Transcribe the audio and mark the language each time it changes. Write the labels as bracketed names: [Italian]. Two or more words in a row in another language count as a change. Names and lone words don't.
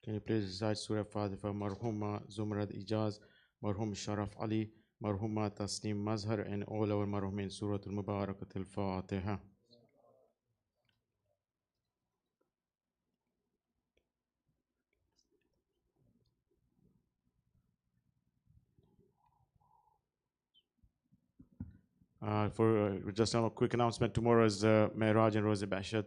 [English] Can you please recite Surah Fatiha, Marhuma Zumrad Ijaz, Marhum Sharaf Ali, Marhuma Tasneem Mazhar, and all our Marhumin Surah Al-Mubarakat Al-Fatiha. For just a quick announcement, tomorrow is Mehraj and Rosa Bashat.